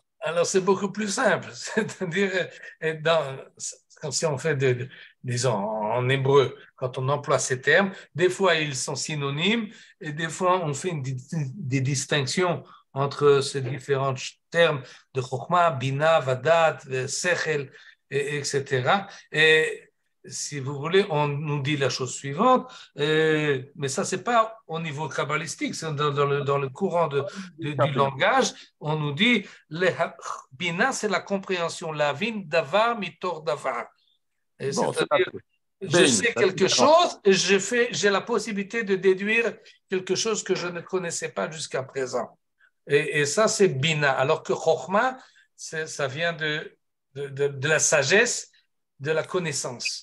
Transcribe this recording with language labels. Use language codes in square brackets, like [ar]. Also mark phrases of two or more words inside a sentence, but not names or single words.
[fr] Alors, c'est beaucoup plus simple. C'est-à-dire, comme si on fait, disons, en hébreu, quand on emploie ces termes, des fois, ils sont synonymes et des fois, on fait des distinctions entre ces différents termes de Chokhmah, Bina, Vadat, Sechel, etc. Et si vous voulez, on nous dit la chose suivante, mais ça, c'est pas au niveau kabbalistique, c'est dans le courant du langage, on nous dit, Bina, c'est la compréhension, [he] להבין דבר מתוך דבר. [fr] C'est-à-dire, je sais quelque chose et j'ai la possibilité de déduire quelque chose que je ne connaissais pas jusqu'à présent. Et ça, c'est Bina. Alors que Chokhmah, ça vient de la sagesse, de la connaissance.